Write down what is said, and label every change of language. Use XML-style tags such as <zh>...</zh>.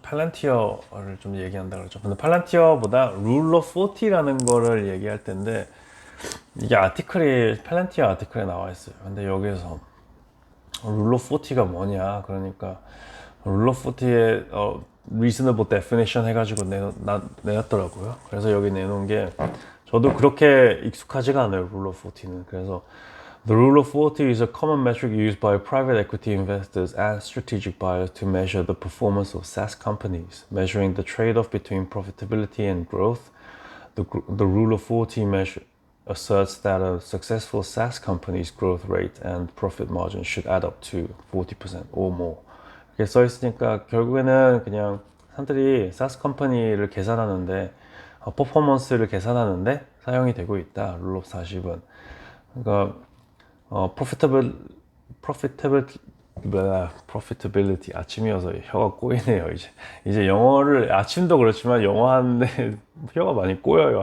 <ko>팔란티어를 좀 얘기한다 그랬죠. 근데 팔란티어보다 룰 오브 40라는 거를 얘기할 텐데 이게 팔란티어 아티클에 나와 있어요. 근데 여기서 룰 오브 40가 뭐냐 그러니까 룰 오브 40의 reasonable definition 해가지고 내놨더라고요. 그래서 여기 내놓은 게 저도 그렇게 익숙하지가 않아요. 룰 오브 40는.</ko> <en>그래서 The rule of 40 is a common metric used by private equity investors and strategic buyers to measure the performance of SaaS companies, measuring the trade-off between profitability and growth. The rule of 40 asserts that a successful SaaS company's growth rate and profit margin should add up to 40% or more.</en> <ko>이렇게 써 있으니까 결국에는 그냥 사람들이 SaaS 컴퍼니를 계산하는데 퍼포먼스를 계산하는데 사용이 되고 있다. 룰 오브 40은. 그러니까</ko> <en>profitable profitable profitability</en> <ko>아침이어서 혀가 꼬이네요. 이제 영어를 아침도 그렇지만 영어 하는데 혀가 많이 꼬여요.</ko>